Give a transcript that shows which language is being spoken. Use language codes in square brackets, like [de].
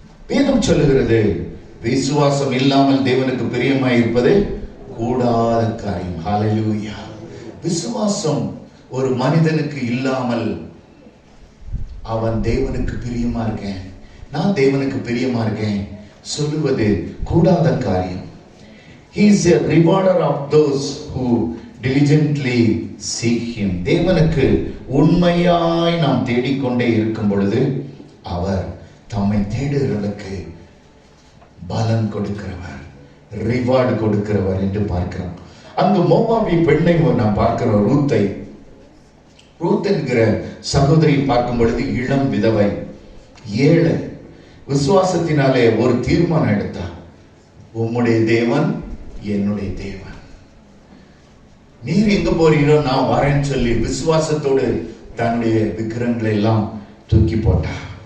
[ta] வேதம் சொல்லுகிறது, விசுவாசம் இல்லாமல் தேவனுக்கு பிரியமாய் இருப்பது கூடாத காரியம். ஹல்லேலூயா. விசுவாசம் ஒரு மனிதனுக்கு இல்லாமல் அவன் தேவனுக்கு பிரியமா இருக்கேன், நான் தேவனுக்கு பிரியமா இருக்கேன் சொல்லுவது கூடாத காரியம். [en] He is a rewarder of those who diligently seek him. [ta] தேவனுக்கு உண்மையாய் நாம் தேடிக்கொண்டே இருக்கும் பொழுது அவர் தம்மை தேடுகிறவர்களுக்கு பலன் கொடுக்கிறவர், ரிவார்டு கொடுக்கிறவர் என்று பார்க்கிறோம். அங்கு மோவாபி பெண்ணை நாம் பார்க்கிறோம், ரூத்தை. ரூத் என்கிற சகோதரி பார்க்கும் பொழுது இளம் விதவை, ஏழை, விசுவாசத்தினாலே ஒரு தீர்மானம் எடுத்தார், உம்முடைய தேவன் என்னுடைய தேவன், நீர் எங்க போறீரோ நான் வரேன்னு சொல்லி விசுவாசத்தோடு தன்னுடைய விக்கிரங்களை எல்லாம் தூக்கி போட்டார்.